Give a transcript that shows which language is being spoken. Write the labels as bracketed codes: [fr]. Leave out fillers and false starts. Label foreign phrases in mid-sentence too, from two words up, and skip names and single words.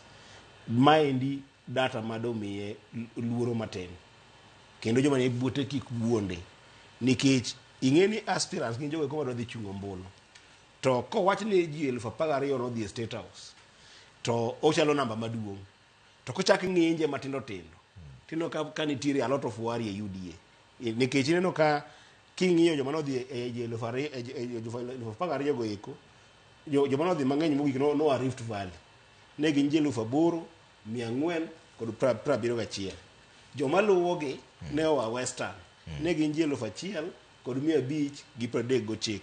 [luo] Maendi data mado miye luoro matin kendo joma ne buote kik buonde nikech ing'eni aspirants gin jogo ma dhi chungo ombulu to kowach ni ji 12,000 no dhi e State House to ochalo namba maduong' to kochak ng'inje matindo tindo tino ka nitiere [en] a lot of worry [luo] e UDA nikech ineno ka king'iyo joma nodhi e 12,000 go eko joma nodhi mang'eny mogik no Rift Valley ne gin 8,471. Joma luwogi ne oa Western ne gin 1,539.